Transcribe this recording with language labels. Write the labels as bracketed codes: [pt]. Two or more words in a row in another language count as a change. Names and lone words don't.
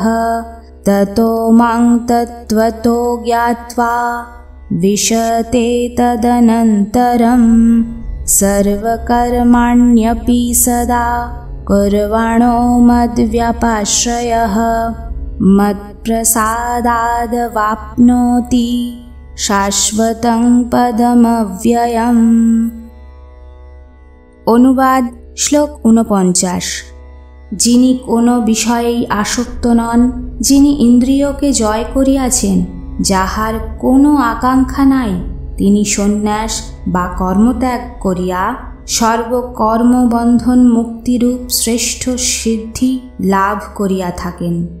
[sa] ततो मां तत्त्वतो ज्ञात्वा विशते तदनन्तरम्। सर्वकर्माण्यपि सदा कुर्वाणो मद्व्यपाश्रयः। मत्प्रसादादवाप्नोति शाश्वतं पदमव्ययम्। [bn] অনুবাদ শ্লোক ৪৯। যিনি কোনো বিষয়েই আসক্ত নন, যিনি ইন্দ্রিয়কে জয় করিয়াছেন, যাহার কোনো আকাঙ্ক্ষা নাই, তিনি সন্ন্যাস বা কর্মত্যাগ করিয়া সর্বকর্মবন্ধন মুক্তিরূপ শ্রেষ্ঠ সিদ্ধি লাভ করিয়া থাকেন।